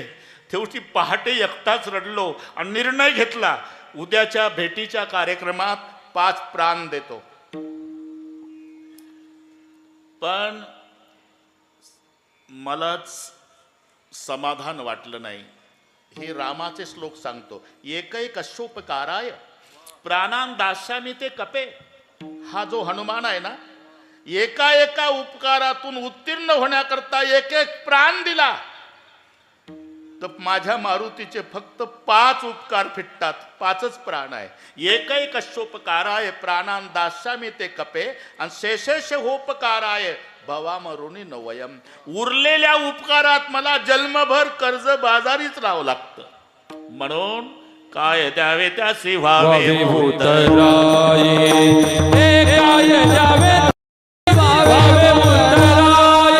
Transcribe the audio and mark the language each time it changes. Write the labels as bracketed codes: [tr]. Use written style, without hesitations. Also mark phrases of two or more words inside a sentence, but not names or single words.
[mr] तेवढी पहाटे एकटाच रडलो आणि निर्णय घेतला, उद्याच्या भेटीच्या कार्यक्रमात 5 प्राण देतो. पण मलाच समाधान वाटलं नाही. हे रामाचे श्लोक सांगतो, [sa] एकैकशोपकाराय प्राणां दास्यामि ते कपे. [mr] हा जो हनुमान आहे ना, एका एका उपकारातून उत्तीर्ण होण्याकरता एक एक प्राण दिला, तर माझ्या मारुतीचे फक्त 5 उपकार फिटतात. 5च प्राण आहे. [sa] एकैकशोपकाराय प्राणां दास्यामि ते कपे, आणि शेषेश होपकाराय भवामरुणी नवयम. [mr] उरलेल्या उपकारात मला जन्मभर कर्ज बाजारीच राहावं लागतं. म्हणून काय द्यावे त्यासी व्हावे उतराई, हे काय द्यावे व्हावे उतराई.